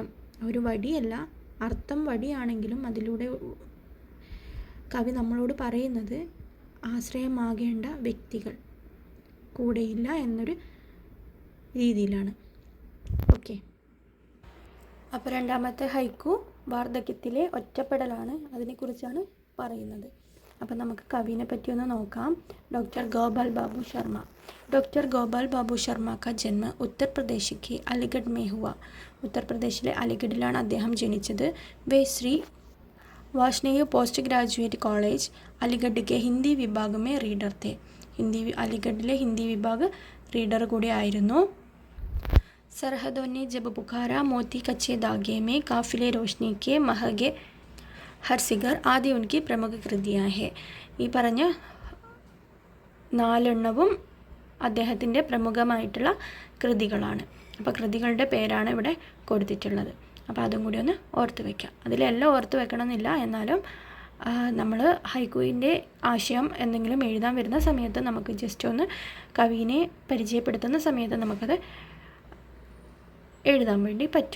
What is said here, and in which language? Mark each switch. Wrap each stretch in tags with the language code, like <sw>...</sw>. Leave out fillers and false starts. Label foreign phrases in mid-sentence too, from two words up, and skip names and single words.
<ml>ഒരു വടിയല്ല, അർത്ഥം വടിയാണെങ്കിലും അതിലൂടെ കവി നമ്മളോട് പറയുന്നത് ആശ്രയമാകേണ്ട വ്യക്തികൾ കൂടെയില്ല എന്നൊരു രീതിയിലാണ്. ഓക്കെ, അപ്പോൾ രണ്ടാമത്തെ ഹൈക്കു വാർദ്ധക്യത്തിലെ ഒറ്റപ്പെടലാണ്, അതിനെക്കുറിച്ചാണ് പറയുന്നത്. അപ്പോൾ നമുക്ക് കവിനെ പറ്റി ഒന്ന് നോക്കാം. ഡോക്ടർ ഗോപാൽ ബാബു ശർമ്മ.</ml> <hi>डॉक्टर गोपाल बाबू शर्मा का जन्म उत्तर प्रदेश के अलीगढ़ में हुआ.</hi> <ml>ഉത്തർപ്രദേശിലെ അലിഗഡിലാണ് അദ്ദേഹം ജനിച്ചത്.</ml> <hi>वे श्री वार्ष्णेय</hi> <en>post graduate college</en> <hi>अलीगढ़ के हिंदी विभाग में रीडर थे.</hi> <ml>അലിഗഡിലെ ഹിന്ദി വിഭാഗ് റീഡർ കൂടി ആയിരുന്നു.</ml> <hi>सरहदों ने जब पुकारा मोती कच्चे धागे में काफिले रोशनी के महगे हर सिगर आदि उनकी प्रमुख कृतियाँ हैं.</hi> <ml>ഈ പറഞ്ഞ 4 അദ്ദേഹത്തിൻ്റെ പ്രമുഖമായിട്ടുള്ള കൃതികളാണ്. അപ്പോൾ കൃതികളുടെ പേരാണ് ഇവിടെ കൊടുത്തിട്ടുള്ളത്. അപ്പോൾ അതും കൂടി ഒന്ന് ഓർത്ത് വയ്ക്കാം. അതിലെല്ലാം ഓർത്ത് വെക്കണമെന്നില്ല, എന്നാലും നമ്മൾ ഹൈക്കുവിൻ്റെ ആശയം എന്തെങ്കിലും എഴുതാൻ വരുന്ന സമയത്ത് നമുക്ക് ജസ്റ്റ് ഒന്ന് കവിനെ പരിചയപ്പെടുത്തുന്ന സമയത്ത് നമുക്കത് എഴുതാൻ വേണ്ടി പറ്റും.</ml>